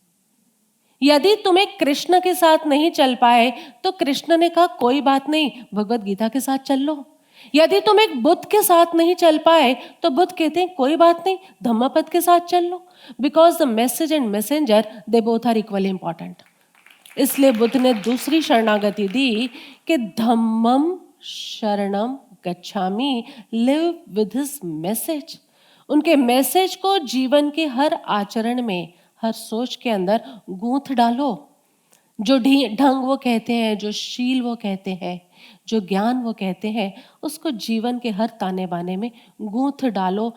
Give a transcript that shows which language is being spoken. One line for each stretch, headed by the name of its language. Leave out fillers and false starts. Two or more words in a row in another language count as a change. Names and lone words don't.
Hindi: यदि तुम्हें कृष्ण के साथ नहीं चल पाए तो कृष्ण ने कहा कोई बात नहीं, भगवत गीता के साथ चल लो। यदि तुम एक बुद्ध के साथ नहीं चल पाए तो बुद्ध कहते हैं कोई बात नहीं, धम्मपद के साथ चल लो,
English: because the message and messenger they both are equally important.
Hindi: इसलिए बुद्ध ने दूसरी शरणागति दी कि
Pali: धम्मम शरणम गच्छामि,
English: live with his message.
Hindi: उनके मैसेज को जीवन के हर आचरण में, हर सोच के अंदर गूंथ डालो। जो ढंग वो कहते हैं, जो शील वो कहते हैं, जो ज्ञान वो कहते हैं, उसको जीवन के हर ताने बाने में गूंथ डालो।